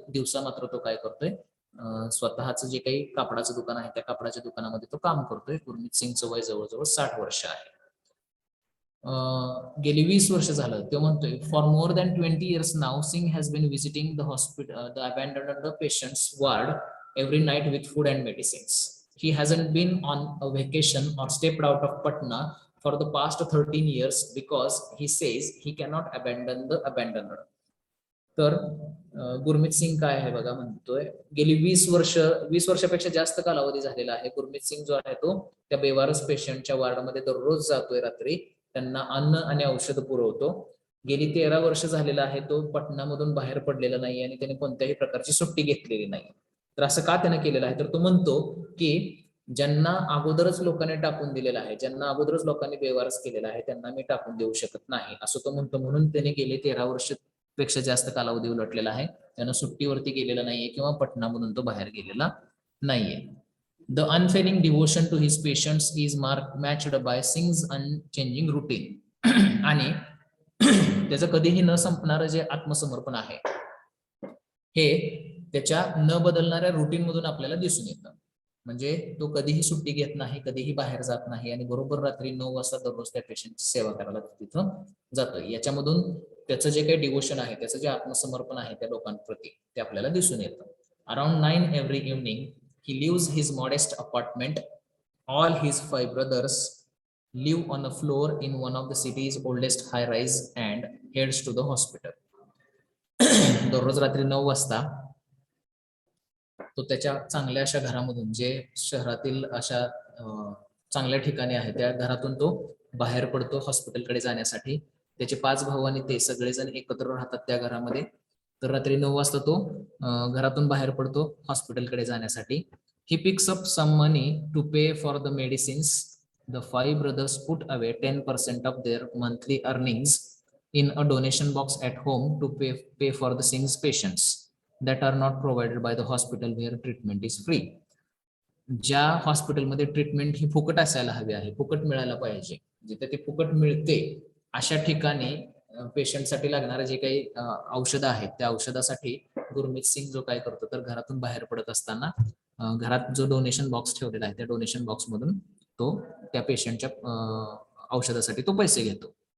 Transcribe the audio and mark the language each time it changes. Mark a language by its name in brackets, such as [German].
[Marathi] दिवसा मात्र तो काय करतोय, स्वतःचं जे काही कापडाचं दुकान आहे त्या कापडाच्या दुकानामध्ये तो काम करतोय. गुरमीत सिंगचं वय जवळजवळ 60 वर्ष आहे. गेली 20 वर्ष झालं ते म्हणतोय, [English] For more than 20 years now Singh has been visiting the hospital the abandoned patients ward every night with food and medicines. He hasn't been on a vacation or stepped out of Patna for the past 13 years because he says he cannot abandon the abandoned. [Marathi] तर गुरमीत सिंग काय आहे बघा, म्हणतोय गेली 20 वर्षापेक्षा जास्त कालावधी झालेला आहे. गुरमीत सिंग जो आहे तो त्या बेवारस पेशंटच्या वॉर्डमध्ये दररोज जातोय रात्री, त्यांना अन्न आणि औषध पुरवतो. गेली 13 वर्ष झालेला आहे तो पटनामधून बाहेर पडलेला नाही आणि त्याने कोणत्याही प्रकारची सुट्टी घेतलेली नाही. तर असं का त्याने केलेलं आहे, तर तो म्हणतो की ज्यांना अगोदरच लोकांनी टाकून दिलेलं आहे, ज्यांना अगोदरच लोकांनी बेवारस केलेला आहे, त्यांना मी टाकून देऊ शकत नाही असं तो म्हणतो. म्हणून त्याने गेले 13 वर्ष पेक्षा जास्त कालावधी उलटलेला आहे, त्यानं सुट्टीवरती गेलेला नाहीये किंवा पटनामधून तो बाहेर गेलेला नाहीये. [English] The unfailing devotion to his patients is matched by Singh's unchanging routine. [Marathi] आणि त्याचं कधीही न संपणारं जे आत्मसमर्पण आहे हे त्याच्या न बदलणाऱ्या रुटीन मधून आपल्याला दिसून येतं. म्हणजे तो कधीही सुट्टी घेत नाही, कधीही बाहेर जात नाही आणि बरोबर रात्री 9 वाजता दररोज त्या पेशंटची सेवा करायला तिथं जातोय. याच्यामधून त्याचं जे काही डिवोशन आहे, त्याचं जे आत्मसमर्पण आहे त्या लोकांप्रती, ते आपल्याला दिसून येतं. [English] Around 9 every evening he leaves his modest apartment. All his 5 brothers live on a floor in one of the city's oldest high rise and heads to the hospital. [Marathi] दररोज रात्री 9 वाजता तो त्याच्या चांगल्या अशा घरामधून, जे शहरातील अशा चांगल्या ठिकाणी आहे त्या घरातून तो बाहेर पडतो हॉस्पिटलकडे जाण्यासाठी. त्याचे 5 भाऊ आणि ते सगळेजण एकत्र राहतात त्या घरामध्ये. तर रात्री 9 वाजता तो घरातून बाहेर पडतो हॉस्पिटलकडे जाण्यासाठी. [English] He picks up some money to pay for the medicines. The 5 brothers put away 10% of their monthly earnings in a donation box at home to pay for the Singh's patients that are not provided by the hospital where treatment is free. [Marathi] ज्या हॉस्पिटलमध्ये treatment ही फुकट असायला हवी आहे, फुकट मिळायला पाहिजे, जिथे ते फुकट मिळते अशा ठिकाणी पेशंटसाठी लागणारे जे काही औषधं आहेत त्या औषधासाठी गुरमीत सिंग जो काय करतो, तर घरातून बाहेर पडत असताना घरात जो डोनेशन बॉक्स ठेवलेला आहे त्या डोनेशन बॉक्स मधून तो त्या पेशंटच्या औषधासाठी तो पैसे घेतो.